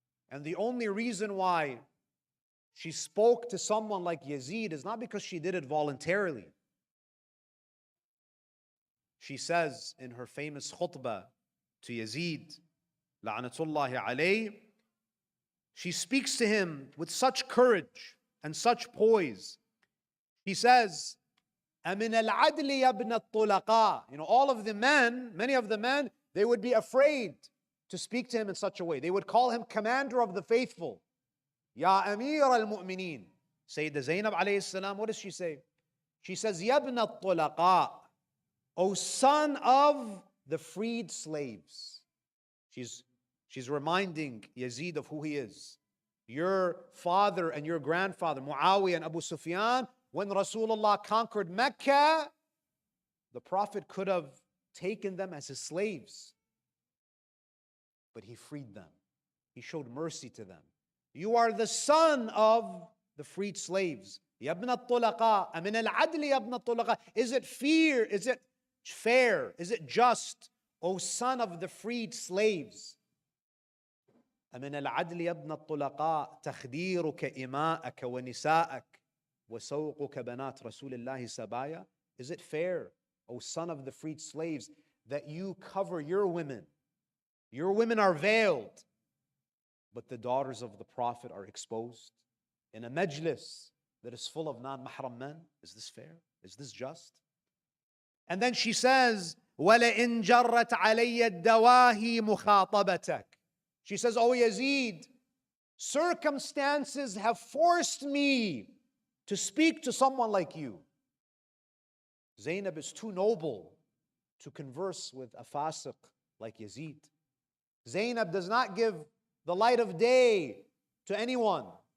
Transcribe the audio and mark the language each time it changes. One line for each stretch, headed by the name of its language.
English: And the only reason why she spoke to someone like Yazid is not because she did it voluntarily. She says in her famous khutbah to Yazid, la'natullahi alayhi, she speaks to him with such courage and such poise. He says,
Arabic: أَمِنَ الْعَدْلِ يَبْنَ الطُّلَقَاءِ.
English: All of the men, many of the men, they would be afraid to speak to him in such a way. They would call him commander of the faithful. Ya Amir al-Mu'mineen. Sayyida Zainab alayhi salam, what does she say? She says,
Arabic: يَبْنَ الطُّلَقَاءِ.
English: O son of the freed slaves. She's reminding Yazid of who he is. Your father and your grandfather, Muawiyah and Abu Sufyan, when Rasulullah conquered Mecca, the Prophet could have taken them as his slaves. But he freed them. He showed mercy to them. You are the son of the freed slaves.
Arabic: Ya ibn al-tulaqa, amin al-adli ya ibn al-tulaqa.
English: Is it fair? Is it just O son of the freed slaves,
Arabic: أمن العدل يا ابن الطلقاء تخديرك إماءك ونساءك وسوقك بنات رسول الله سبايا?
English: Is it fair, O son of the freed slaves, that you cover your women? Your women are veiled, but the daughters of the Prophet are exposed in a majlis that is full of non-mahram men? Is this fair? Is this just? And then she says,
Arabic: وَلَئِن جَرَّتْ عَلَيَّ الدَّوَاهِي مُخَاطَبَتَكَ.
English: She says, O Yazid, circumstances have forced me to speak to someone like you. Zainab is too noble to converse with a fasiq like Yazid. Zainab does not give the light of day to anyone.